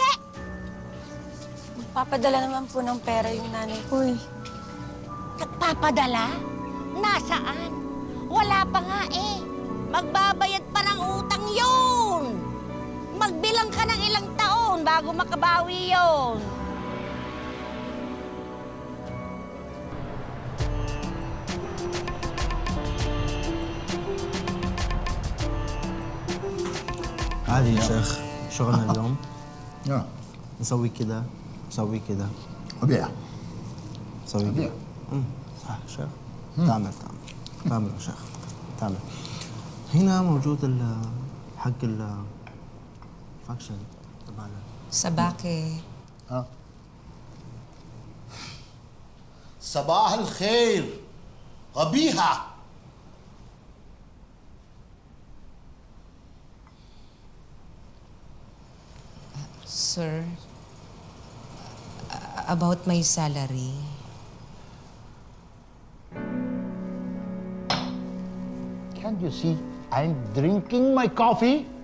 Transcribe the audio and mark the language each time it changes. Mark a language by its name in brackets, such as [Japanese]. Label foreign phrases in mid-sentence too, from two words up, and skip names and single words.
[Filipino] Magpapadala naman po ng pera yung nanay ko eh. Nagpapadala? Nasaan? Wala pa nga eh. Magbabayad pa ng utang yun. Magbilang ka ng ilang taon bago makabawi yun. [Arabic] عادي يا شيخ شغلنا اليوم [English] Yeah. [Arabic] نسوي كذا نسوي كذا [English] Yeah. [Arabic] نسوي كذا صح شيخ تعمل تعمل يا شيخ تعمل هنا موجود حق الفاكشن تبعنا Sabake. صباح الخير قبيحة. [English] Sir, about my salary. Can't you see I'm drinking my coffee?